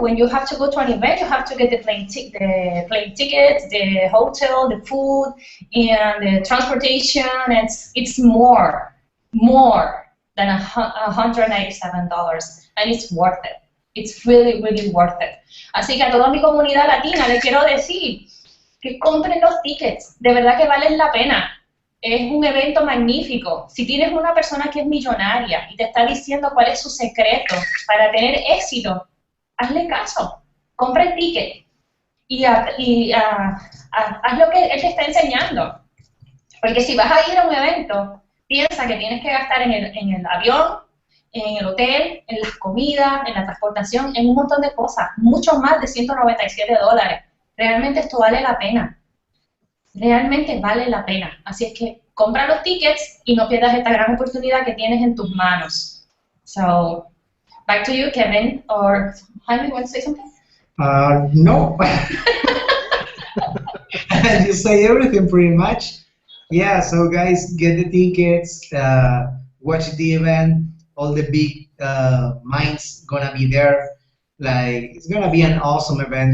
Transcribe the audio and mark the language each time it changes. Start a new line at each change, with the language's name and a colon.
English: When you have to go to an event, you have to get the plane tickets, the hotel, the food, and the transportation. It's more than $197, and it's worth it. It's really, really worth it.
Spanish: Así que a toda mi comunidad latina le quiero decir que compren los tickets. De verdad que valen la pena. es un evento magnífico. Si tienes una persona que es millonaria y te está diciendo cuál es su secreto para tener éxito, hazle caso, compra el ticket y haz lo que él te está enseñando. Porque si vas a ir a un evento, piensa que tienes que gastar en el avión, en el hotel, en las comidas, en la transportación, en un montón de cosas, mucho más de $197. Realmente esto vale la pena. Realmente vale la pena. Así es que compra los tickets y no pierdas esta gran oportunidad que tienes en tus manos.
English: So, back to you, Kevin, or Jaime, you want to say something? No. You say everything pretty much. Yeah, so guys, get the tickets, watch the event. All the big minds gonna be there. Like, it's gonna be an awesome event.